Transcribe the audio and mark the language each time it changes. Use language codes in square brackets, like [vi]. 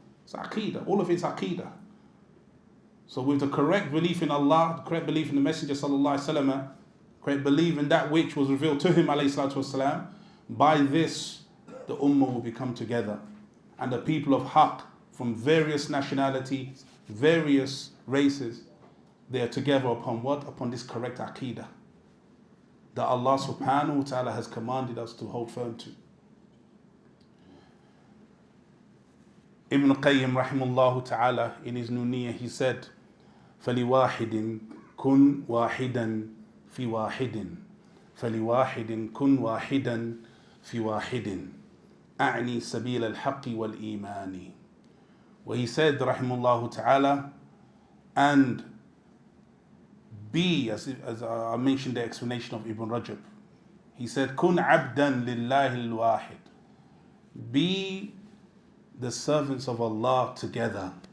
[en] It's Aqidah, all of it's Aqidah. So with the correct belief in Allah, the correct belief in the Messenger sallallahu alaihi wasallam, correct belief in that which was revealed to him alayhi salatu wasalam, by this the ummah will become together. And the people of Haqq from various nationalities, various races, they are together upon what? Upon this correct Aqidah that Allah subhanahu wa ta'ala has commanded us to hold firm to. Ibn Qayyim rahimahullah ta'ala in his Nuniyah, he said, [ar] فَلِوَاحِدٍ كُنْ وَاحِدًا فِي وَاحِدٍ فَلِوَاحِدٍ كُنْ وَاحِدًا فِي وَاحِدٍ أعني سبيل الحق والإيمان. [en] Where he said, rahimahullah ta'ala, and be, as I mentioned the explanation of Ibn Rajab, he said, [ar] كُنْ عَبْدًا لِلَّهِ الْوَاحِدِ, [en] be the servants of Allah together.